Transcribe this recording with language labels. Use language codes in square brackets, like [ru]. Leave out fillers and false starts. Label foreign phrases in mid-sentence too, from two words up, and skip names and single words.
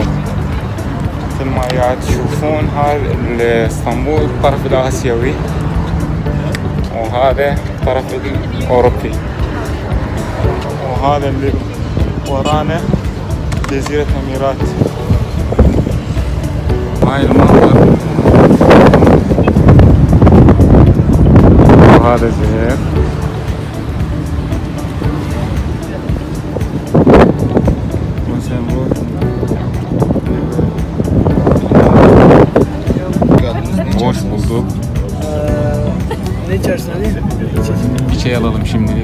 [ar] مثل ما قاعد تشوفون هاي اسطنبول الطرف الآسيوي، وهذا الطرف الأوروبي، وهذا اللي ورانا جزيرة أميرات. هاي المنظر، وهذا زهير. [tr] Hoş bulduk. Ne içersin Ali? Bir çay alalım şimdilik.